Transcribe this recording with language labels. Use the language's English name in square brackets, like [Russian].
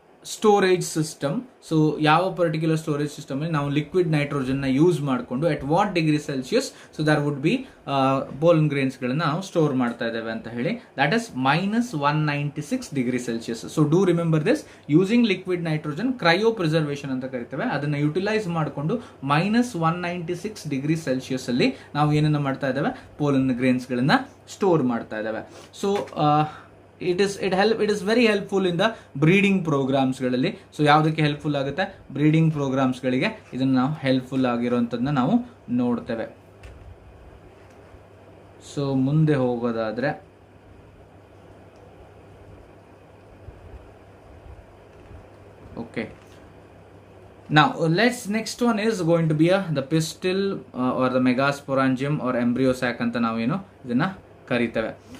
[Kannada] Storage system. So ಯಾವ particular storage system ಅಲ್ಲಿ ನಾವು ಲಿಕ್ವಿಡ್ ನೈಟ್ರೋಜನ್ ನ ಯೂಸ್ ಮಾಡಿಕೊಂಡು [English] at what degree Celsius so there would be [Kannada] pollen grains ಗಳನ್ನ ನಾವು ಸ್ಟೋರ್ ಮಾಡ್ತಾ ಇದ್ದೇವೆ ಅಂತ ಹೇಳಿ, [English] that is [Kannada] -196 degree Celsius. [English] so do remember this, using liquid nitrogen cryopreservation [Kannada] ಅಂತ ಕರಿತೇವೆ. ಅದನ್ನ ಯುಟಿಲೈಸ್ ಮಾಡಿಕೊಂಡು -196 ಡಿಗ್ರಿ ಸೆಲ್ಸಿಯಸ್ ಅಲ್ಲಿ ನಾವು ಏನನ್ನ ಮಾಡ್ತಾ ಇದ್ದೇವೆ, ಪೋಲನ್ ಗ್ರೇನ್ಸ್ ಗಳನ್ನ ಸ್ಟೋರ್ ಮಾಡ್ತಾ ಇದ್ದೇವೆ. [English] So it is very helpful in the breeding programs ಗಳಲ್ಲಿ. [Kannada] ಸೊ ಯಾವುದಕ್ಕೆ ಹೆಲ್ಪ್ಫುಲ್ ಆಗುತ್ತೆ, ಬ್ರೀಡಿಂಗ್ ಪ್ರೋಗ್ರಾಮ್ಸ್ ಗಳಿಗೆ ಇದನ್ನ ನಾವು ಹೆಲ್ಪ್ಫುಲ್ ಆಗಿರುವಂತದನ್ನ ನಾವು ನೋಡ್ತೇವೆ. ಸೊ ಮುಂದೆ ಹೋಗೋದಾದ್ರೆ okay, [English] now next one is going to be the pistil or the Microsporangium or embryo sac [Kannada] ಅಂತ ನಾವೇನು ಇದನ್ನ ಕರಿತೇವೆ.